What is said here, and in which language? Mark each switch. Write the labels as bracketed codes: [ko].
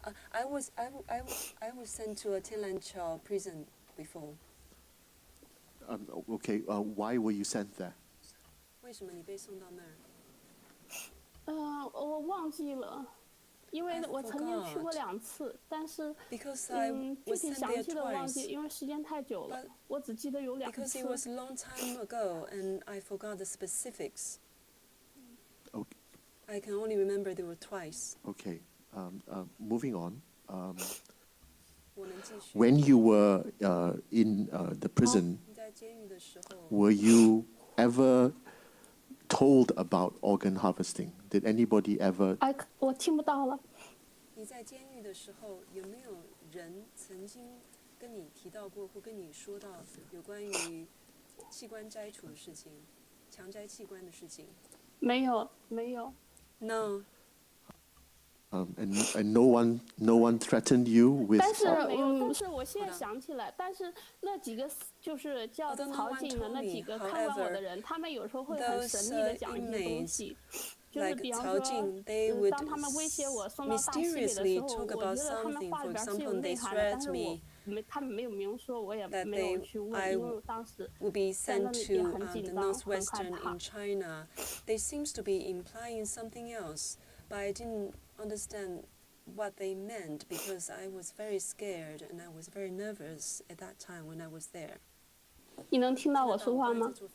[en] I was sent to a Tilanqiao prison before. Okay, why were you sent there? [zh] 为什么你被送到那儿？我忘记了，因为我曾经去过2次，但是具体详细的忘记，因为时间太久了，我只记得有2 [en] Because [zh] 次。 [en] it was a long time ago, and I forgot the specifics. Okay. I can only remember there were twice. Okay. moving on, when you were in the prison, were you ever told about organ harvesting? Did anybody ever? [zh] 我听不到了。你在监狱的时候，有没有人曾经跟你提到过或跟你说到有关于器官摘除的事情，强摘器官的事情？没有，没有。 [en] No. And no one threatened you with. [zh] 但是但是我现在想起来，但是那几个就是叫曹静的那几个看管我的人，他们有时候会很神秘的讲一些东西。就是比方说，当他们威胁我送到大西北的时候，我觉得他们话里边是有内涵的，但是他们没有明说，我也没有去问，因为当时在那里也很紧张，很害怕。 [en] China, they seems to be implying something else, but I didn't understand what they meant because I was very scared and I was very nervous at that time when I was there. [zh] 你能听到我说话吗？